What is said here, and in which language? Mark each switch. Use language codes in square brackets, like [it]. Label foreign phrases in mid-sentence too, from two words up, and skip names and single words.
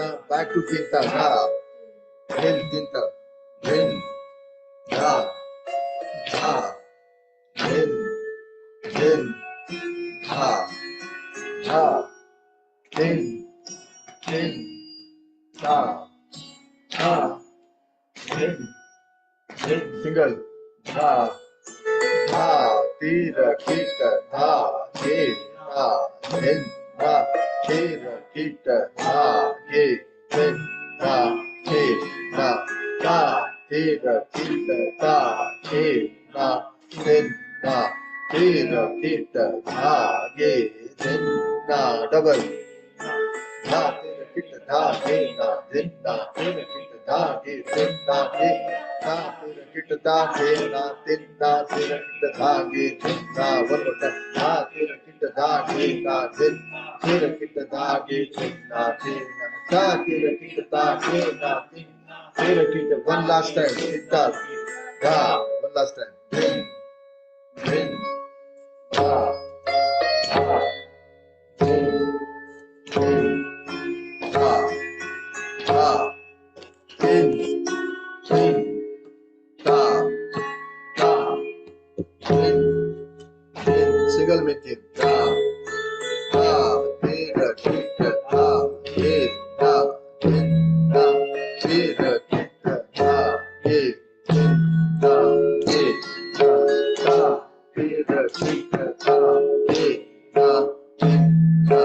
[en] Back to tinta, na, hin, tinta, hin, na, ha, hin, hin, ha, ha, hin, hin, ta, ta, hin, hin, single, ta, ta, tira, kita, ta, ge, na, hin, na, tira, kita, ta, ge, hin, na, ge, na, ta, tira, kita, ta, ge, na, hin, na, tira, kita, ta, ge, hin, na, double. Na, tira, kita, ta, ge, na, hin, na, tira, kita, ta, ge, hin, na, ge, na, tira, kita, ta, ge, na, hin, na, tira, kita, ta, ge, hin, na. One more time. Na, tira, kita, ta, ge, na, hin, tira, kita, ta, ge, hin, na, hin, na, tira, kita, ta, ge, na, hin, tira, kita. One last time. Kita, ga. One last time. Hin, hin, ha, ha, hin, hin, ha, ha, hin, hin, ta, ta, hin, hin. Single method. Ta, ta, tira, kita, ta, ge, na, hin, na, tira, kita, ta, ge, hin, na, ge, na, ta, tira, kita, ta, ge, na, hin, na,